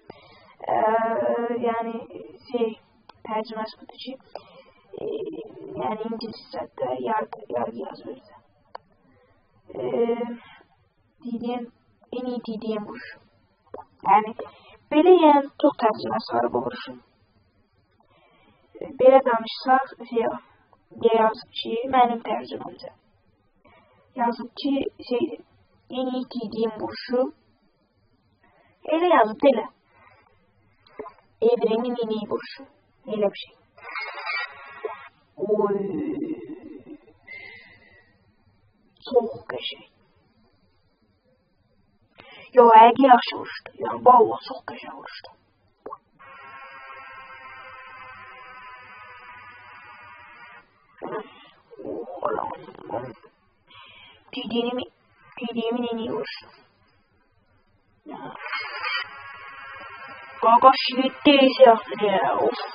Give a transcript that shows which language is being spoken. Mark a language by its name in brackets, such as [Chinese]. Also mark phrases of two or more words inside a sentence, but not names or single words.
[Turkish] Yani tercümesi budur ki yani İngilizce'de yargı yazıyordu. En iyi dediğim bu. Yani böyle yani çok tercümesi var bu vuruşun. [Azerbaijani] Böyle danışsaq yazıb ki mənim tərcüməmcə. Yazıb ki [Turkish] en iyi dediğim vuruşu [Azerbaijani] elə yazıb belə. [Turkish] Evrenin en iyi vuruşu. Öyle bir şey. Oy. [Azerbaijani] Çok qəşəng. Yo, əgər yaxşı vuruşdu. Yəni, valla çox qəşəng vuruşdu. [Turkish] Dediğimin en iyi vuruşu. [Azerbaijani] Qaqa şiddət ya. Of.